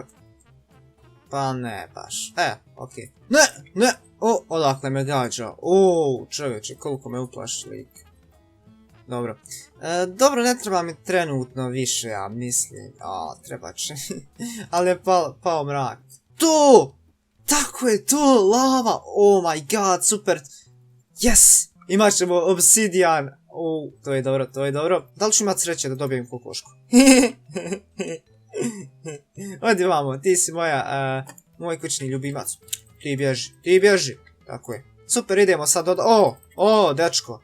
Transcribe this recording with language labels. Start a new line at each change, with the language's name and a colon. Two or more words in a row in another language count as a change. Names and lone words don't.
Croatian: Pa ne baš. Ok. Ne! Odakle me gađa. Čovječe, koliko me uplaši lik. Dobro. Dobro, ne treba mi trenutno više, ja mislim. Treba će. Ali je pao mrak. To! Tako je to, lava!
English: Oh my god,
Croatian: super!
English: Yes!
Croatian: Imat ćemo obsidian! To je dobro. Da li ću imat sreće da dobijem kokošku? Odi vamo, ti si moj kućni ljubimac. Ti bježi. Tako je. Super, idemo sad dečko.